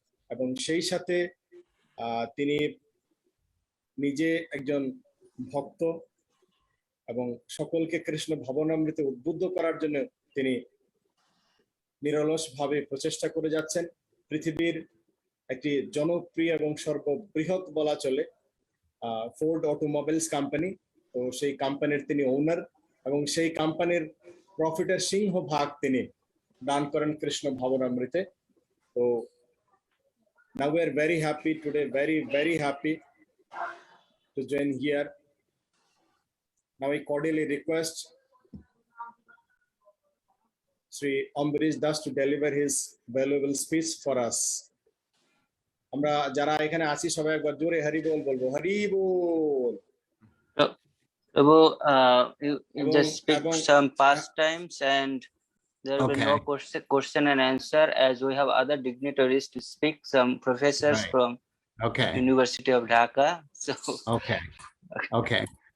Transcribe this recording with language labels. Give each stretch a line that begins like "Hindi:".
Bangla: এবং সেই সাথে তিনি নিজে একজন ভক্ত এবং সকলকে কৃষ্ণ ভবনামৃতে উদ্বুদ্ধ করার জন্য তিনি নিরলসভাবে প্রচেষ্টা করে যাচ্ছেন। পৃথিবীর একটি জনপ্রিয় এবং সর্ববৃহৎ বলা চলে ফোর্ড অটোমোবাইলস কোম্পানি, তো সেই কোম্পানির তিনি ওনার এবং সেই কোম্পানির প্রফিটের সিংহভাগ তিনি দান করেন কৃষ্ণ ভবনামৃতে।
English: তো now we are very happy today, very, very happy to join here. Now I cordially request Sri Ambarish Das to deliver his valuable speech for us.
Bangla: আমরা যারা এখানে আছি সবাই একবার জোরে হরি বল বলবো, হরি বল।
English: Prabhu, you just speak some pastimes and there will be no question and answer, as we have other dignitaries to speak, some professors from University of Dhaka. So okay.